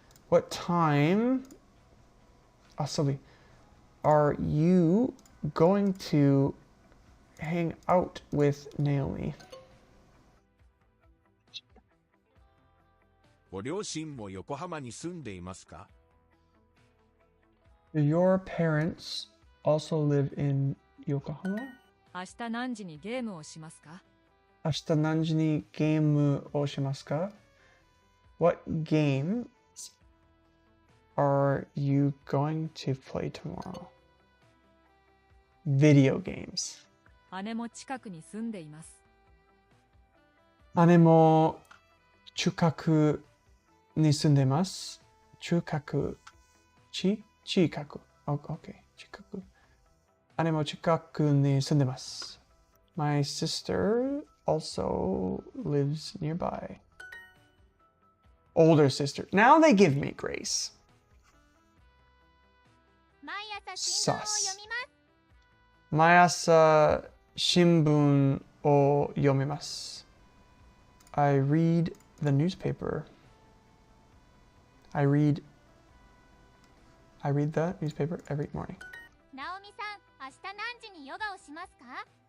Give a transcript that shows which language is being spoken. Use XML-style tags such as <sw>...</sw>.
<en>What time 遊び are you going to hang out with Naomi?</en> <ja>ご両親も横浜に住んでいますか？</ja> <en>Do your parents also live in Yokohama?</en> <ja>明日何時にゲームをしますか？明日何時にゲームをしますか?</ja> <en>What games are you going to play tomorrow? Video games.</en> <ja>姉も近くに住んでいます。姉も近くに住んでます。近く。近く。Okay. 近く。姉も近くに住んでます。</ja> <en>My sister also lives nearby. Older sister. Now they give me grace.</en> <ja>毎朝新聞を読みます。毎朝新聞を読みます。</ja> <en>I read the newspaper. I read the newspaper every morning.</en> <ja>ナオミさん、明日何時にヨガをしますか？</ja>